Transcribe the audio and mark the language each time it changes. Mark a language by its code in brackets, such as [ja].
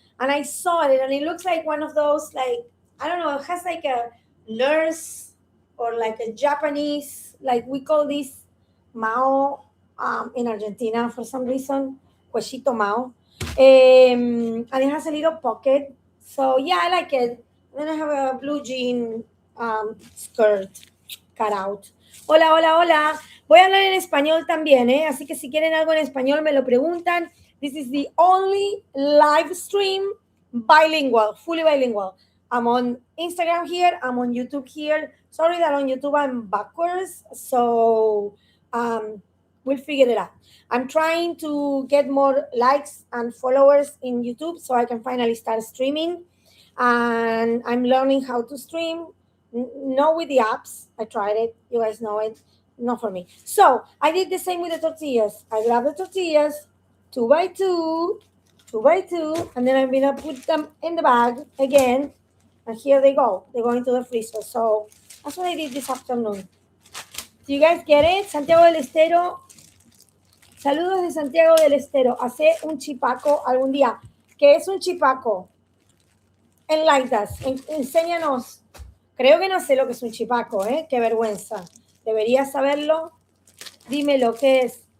[en] And I saw it, and it looks like one of those, like, I don't know, it has like a nurse or like a Japanese, like we call this Mao in Argentina for some reason, Cuellito Mao. And it has a little pocket. So, yeah, I like it. Then I have a blue jean skirt cut out. [es] Hola, hola, hola. Voy a hablar en español también, ¿eh? Así que si quieren algo en español me lo preguntan. [en] This is the only live stream bilingual, fully bilingual. I'm on Instagram here. I'm on YouTube here. Sorry that on YouTube I'm backwards. So we'll figure it out. I'm trying to get more likes and followers in YouTube so I can finally start streaming. And I'm learning how to stream. Not with the apps. I tried it. You guys know it. Not for me. So I did the same with the tortillas. I grabbed the tortillas, two by two, and then I'm gonna put them in the bag again. And here they go. They go into the freezer. So that's what I did this afternoon. Do you guys get it? Santiago del Estero. [es] Saludos de Santiago del Estero. Hace un chipaco algún día. ¿Qué es un chipaco? [en] Enlighten us. [es] Enséñanos. Creo que no sé lo que es un chipaco, ¿eh? Qué vergüenza. Deberías saberlo. Dime lo que es.